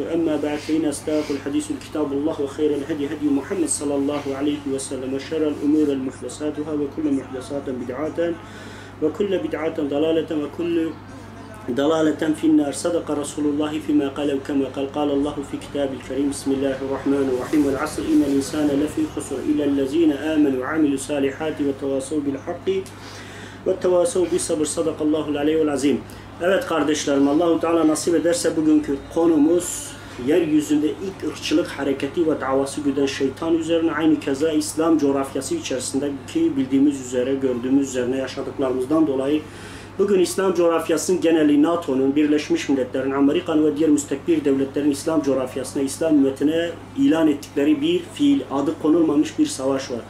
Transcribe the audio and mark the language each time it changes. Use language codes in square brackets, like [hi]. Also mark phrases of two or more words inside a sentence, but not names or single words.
[ar] أما بعد فإن أصدق الحديث كتاب الله وخير الهدي هدي محمد صلى الله عليه وسلم وشر الأمور محدثاتها وكل محدثات بدعة وكل بدعة ضلالة وكل ضلالة في النار. صدق رسول الله فيما قال وكما قال الله في كتاب الكريم. بسم الله الرحمن الرحيم. والعصر إن الإنسان لفي خسر إلا الذين آمنوا وعملوا الصالحات وتواصوا بالحق وتواصوا بالصبر. صدق الله العلي العظيم. [tr] Evet kardeşlerim, Allah-u Teala nasip ederse bugünkü konumuz yeryüzünde ilk ırkçılık hareketi ve davası güden şeytan üzerine, aynı keza İslam coğrafyası içerisindeki bildiğimiz üzere, gördüğümüz üzerine yaşadıklarımızdan dolayı bugün İslam coğrafyasının geneli NATO'nun, Birleşmiş Milletler'in, Amerika'nın ve diğer müstekbir devletlerin İslam coğrafyasına, İslam ümmetine ilan ettikleri bir fiil, adı konulmamış bir savaş var.